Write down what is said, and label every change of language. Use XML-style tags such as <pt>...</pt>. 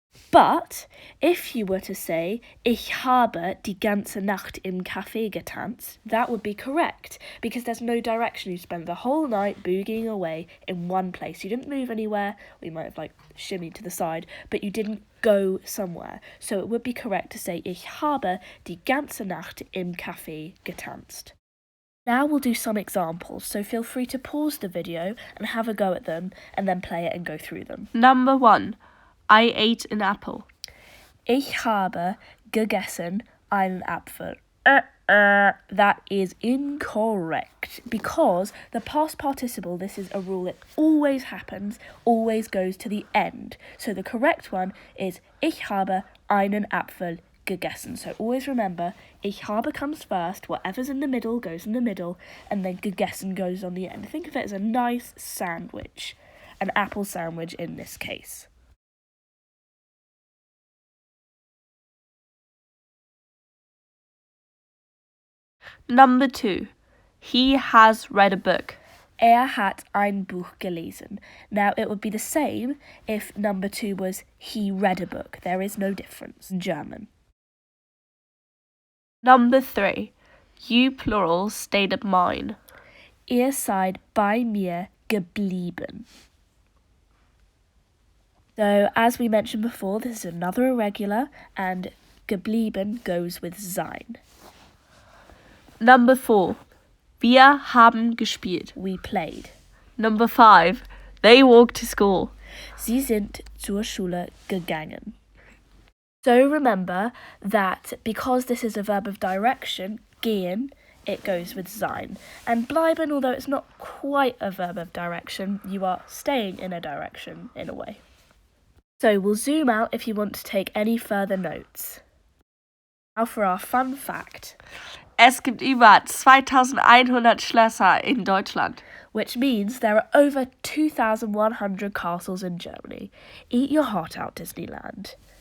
<en>But if you were to say,</en> <de>ich habe die ganze Nacht im Café getanzt,</de> <en>that would be correct because there's no direction. You spend the whole night boogieing away in one place. You didn't move anywhere, or you might have shimmied to the side, but you didn't go somewhere. So it would be correct to say,</en> <de>ich habe die ganze Nacht im Café getanzt.</de> <en>Now we'll do some examples, so feel free to pause the video and have a go at them and then play it and go through them. Number 1. I ate an apple.</en> <de>Ich habe gegessen einen Apfel.</de> <en>That is incorrect because the past participle, this is a rule, it always happens, always goes to the end. So the correct one is</en> <de>ich habe einen Apfel gegessen.</de> <en>So always remember, ich habe comes first, whatever's in the middle goes in the middle, and then gegessen goes on the end. Think of it as a nice sandwich, an apple sandwich in this case. Number 2. He has read a book.</en> <de>Hat ein Buch gelesen.</de> <en>Now, it would be the same if number 2 was he read a book. There is no difference in German. Number 3. You plural stayed at mine.</en> <de>Ihr seid bei mir geblieben.</de> <en>So, as we mentioned before, this is another irregular, and geblieben goes with sein. Number 4.</en> <de>Wir haben gespielt.</de> <en>We played. Number 5. They walked to school.</en> <de>Sie sind zur Schule gegangen.</de> <en>So remember that because this is a verb of direction, gehen, it goes with sein. And bleiben, although it's not quite a verb of direction, you are staying in a direction in a way. So we'll zoom out if you want to take any further notes. Now for our fun fact.</en> <de>Es gibt über 2100 Schlösser in Deutschland.</de> <en>Which means there are over 2,100 castles in Germany. Eat your heart out, Disneyland.</en>